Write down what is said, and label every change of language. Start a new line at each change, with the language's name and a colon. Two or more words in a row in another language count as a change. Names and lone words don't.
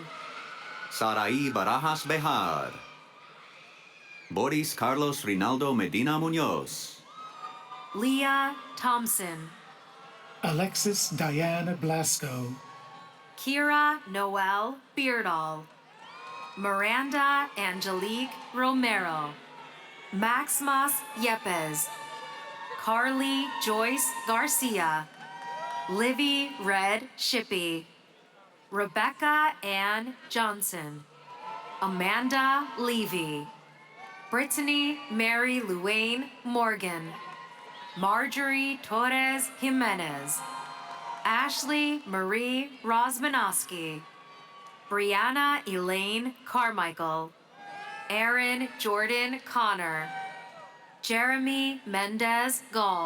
English: Sarai Barajas Behar, Boris Carlos Rinaldo Medina Munoz, Leah Thompson, Alexis Diane Blasco, Kira Noel Beardall, Miranda Angelique Romero, Maximas Yepes, Carly Joyce Garcia, Livy Red Shippey, Rebecca Ann Johnson, Amanda Levy, Brittany Mary Luane Morgan, Marjorie Torres Jimenez, Ashley Marie Rosmanowski, Brianna Elaine Carmichael, Aaron Jordan Connor, Jeremy Mendez Gall,